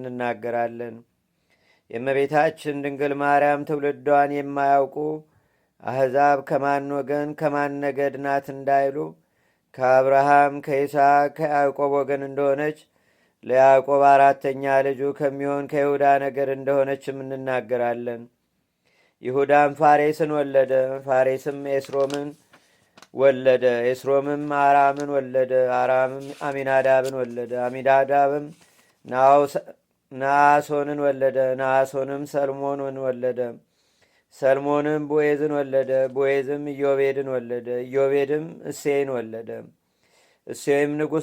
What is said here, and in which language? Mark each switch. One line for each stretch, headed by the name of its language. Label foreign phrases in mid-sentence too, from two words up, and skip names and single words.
Amharic: እንናገራለን። የእመቤታችን ድንግል ማርያም ትውልዷን የማያውቁ አሕዛብ ከማን ወገን ከማን ነገድ ናት እንዳይሉ ከአብርሃም ከይስሐቅ ከያዕቆብ ወገን እንደሆነች ለያዕቆብ 4ተኛ ልጁ ከሚሆን ከይሁዳ ነገድ እንደሆነችም እንናገራለን። ይሁዳም ፋሬስን ወለደ። ፋሬስም ኤስሮምን ወለደ። ኤስሮምም አራምን ወለደ። አራምም አሚናዳብን ወለደ። አሚናዳብም ነአሶንን ወለደ። ነአሶንም ሰልሞንን ወለደ። ሰልሞንም ቦዔዝን ወለደ። ቦዔዝም ኢዮቤድን ወለደ። ኢዮቤድም እሴይን ወለደ። እሴይም ንጉሥ